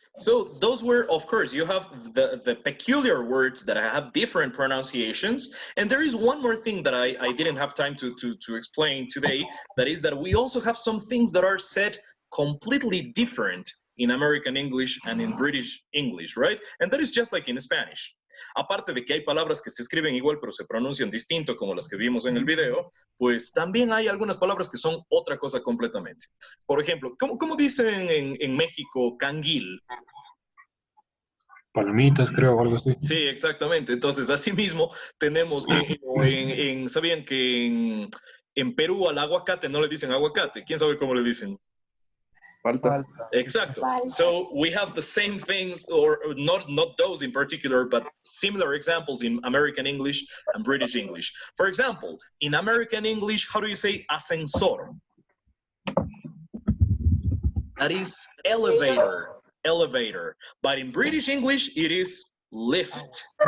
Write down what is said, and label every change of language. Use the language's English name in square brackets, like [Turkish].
[English] So those were, of course, you have the peculiar words that have different pronunciations. And there is one more thing that I didn't have time to explain today. That is that we also have some things that are said completely different in American English and in British English, right? And that is just like in Spanish. [Spanish] Aparte de que hay palabras que se escriben igual pero se pronuncian distinto como las que vimos en el video, pues también hay algunas palabras que son otra cosa completamente. Por ejemplo, ¿cómo dicen en México canguil? Palomitas, creo, o algo así. Sí, exactamente. Entonces, así mismo tenemos, ¿sabían que en Perú al aguacate no le dicen aguacate? ¿Quién sabe cómo le dicen? Falta. Exacto. [English] So we have the same things, or not those in particular, but similar examples in American English and British English. For example, in American English, how do you say ascensor? That is elevator. Elevator. But in British English, it is lift.